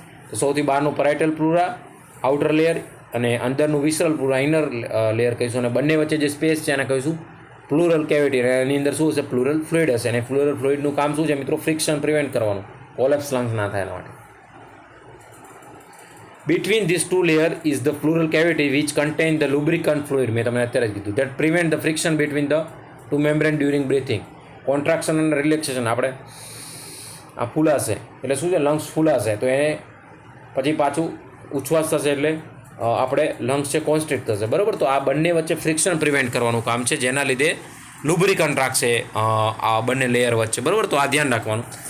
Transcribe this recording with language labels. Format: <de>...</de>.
<gu>તો સૌથી બહારનું પરાઇટલ પ્લુરા આઉટર લેયર અને અંદરનું વિસરલ પ્લુરા ઇનર લેયર કહીશું અને બંને વચ્ચે જે સ્પેસ છે એને કહીશું પ્લુરલ કેવિટી. અને એની અંદર શું હશે? પ્લુરલ ફ્લુઇડ હશે. અને પ્લુરલ ફ્લુઇડનું કામ શું છે મિત્રો? ફ્રિક્શન પ્રિવેન્ટ કરવાનું, કોલેપ્સ લંગ્સ ના થાય એના માટે.</gu> <en>Between these two layers is the pleural cavity which contain the lubricant fluid.</en> <gu>મેં તમને અત્યારે જ કીધું</gu> <en>that prevent the friction between the two membrane during breathing.</en> <gu>Contraction અને રિલેક્સેશન, આપણે આ ફૂલાશે એટલે શું છે? લંગ્સ ફૂલાશે તો એને પછી પાછું ઉચ્છ્વાસ થશે એટલે આપણે લંગ્સ છે કોન્સ્ટ્રિક્ટ થશે, બરાબર. તો આ બંને વચ્ચે ફ્રિક્શન પ્રિવેન્ટ કરવાનું કામ છે જેના લીધે લુબ્રિકન્ટ રાખશે આ બંને લેયર વચ્ચે, બરાબર. તો આ ધ્યાન રાખવાનું.</gu>